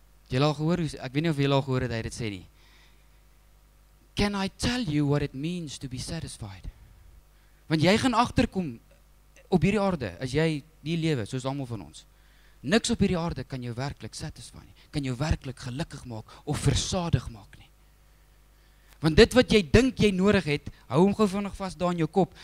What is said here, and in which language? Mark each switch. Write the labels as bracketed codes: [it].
[af] Julle al gehoor, ek weet nie of julle al gehoor het, hy dit sê nie. [en] Can I tell you what it means to be satisfied? [af] Want jy gaan agterkom op hierdie aarde, as jy die lewe, soos almal van ons, niks op hierdie aarde kan jou werklik satisfy nie, kan jou werklik gelukkig maak, of versadig maak nie. Want dit wat jy dink jy nodig het, hou hom gou vinnig vas daar in jou kop.